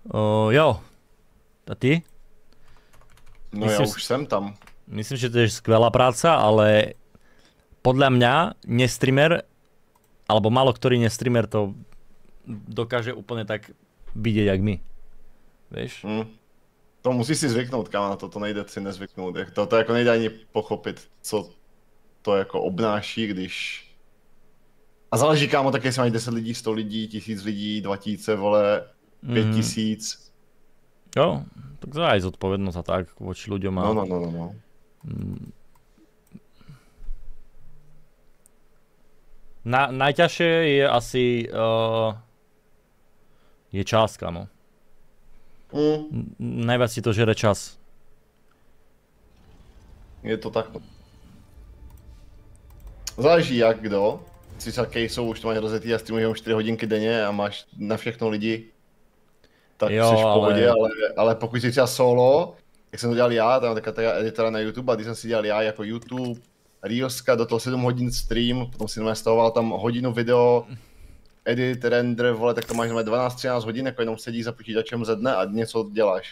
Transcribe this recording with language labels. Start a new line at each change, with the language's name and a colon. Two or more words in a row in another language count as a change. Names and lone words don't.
Czech: Jo. A ty? No Myslím já si- už jsem tam.
Slovak: Myslím, že to je skvelá práca, ale podľa mňa nestreamer, alebo málo ktorý nestreamer to dokáže úplne tak vidieť, jak my. Vieš?
Czech: To musíš si zvyknout, kámo, na to nejde si nezvyknout. To jako nejde ani pochopit, co to jako obnáší, když... A záleží, kámo, tak jestli mají 10 lidí, 100 lidí, 1000 lidí, 2000, vole, 5000.
Slovak: Jo, tak to je aj zodpovednosť a tak voči ľuďom. A... No. Najťažšie je asi je čas, kámo. Najviac si to žere čas.
Czech: Je to tak. Záleží jak kdo. Si třeba Kejsou už to máš rozjetý a streamuješ jenom 4 hodinky denně a máš na všechno lidi. Tak Jo, jsi v pohodě, ale- ale pokud jsi třeba solo, jak jsem to dělal já, tam taková editora na YouTube a když jsem si dělal já jako YouTube, Reelska, do toho 7 hodin stream, potom si stahoval tam hodinu video, edit, render, vole, tak to máš 12-13 hodin, jako jenom sedíš za počítačem ze dne a něco děláš.